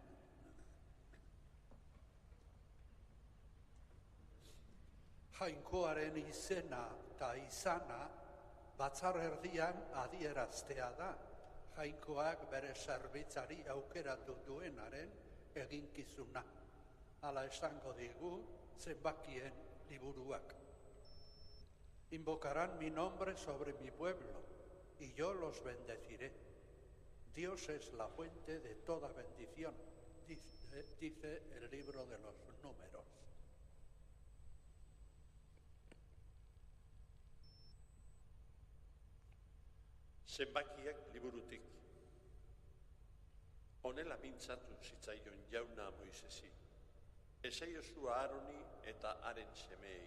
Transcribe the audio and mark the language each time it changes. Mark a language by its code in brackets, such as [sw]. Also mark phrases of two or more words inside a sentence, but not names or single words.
[eu] Jainkoaren izena eta izana batzar erdian adieraztea da, jainkoak bere zerbitzari aukeratu duenaren eginkizuna. Hala esango digu zenbakien liburuak. [es] Invocarán mi nombre sobre mi pueblo, y yo los bendeciré. Dios es la fuente de toda bendición, dice el libro de los Números. [eu] Zenbakiak liburutik. Honela mintzatu zitzaion jauna Moisesi. Esaiozu Aaroni eta haren semeei.